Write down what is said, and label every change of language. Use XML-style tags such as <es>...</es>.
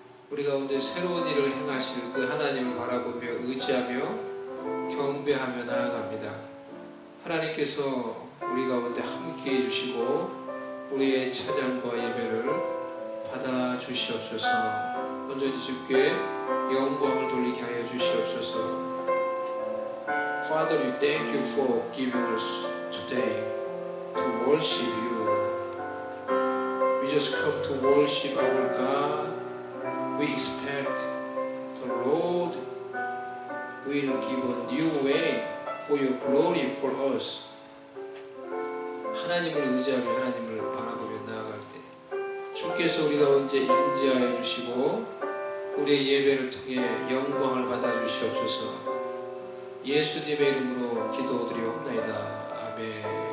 <ko>우리 가운데 새로운 일을 행하실 그 하나님을 바라보며 의지하며 경배하며 나아갑니다. 하나님께서 우리 가운데 함께 해주시고 우리의 찬양과 예배를 받아 주시옵소서. 온전히 주께 영광을 돌리게 하여 주시옵소서.</ko> <en>Father, we thank you for giving us today to worship you. We just come to worship our God. We expect the Lord will give a new way for your glory for us.</en> <ko>하나님을 의지하며 하나님을 바라보며 나아갈 때 주께서 우리 가운데 임재하여 주시고 우리의 예배를 통해 영광을 받아 주시옵소서. 예수님의 이름으로 기도드리옵나이다. 아멘.</ko>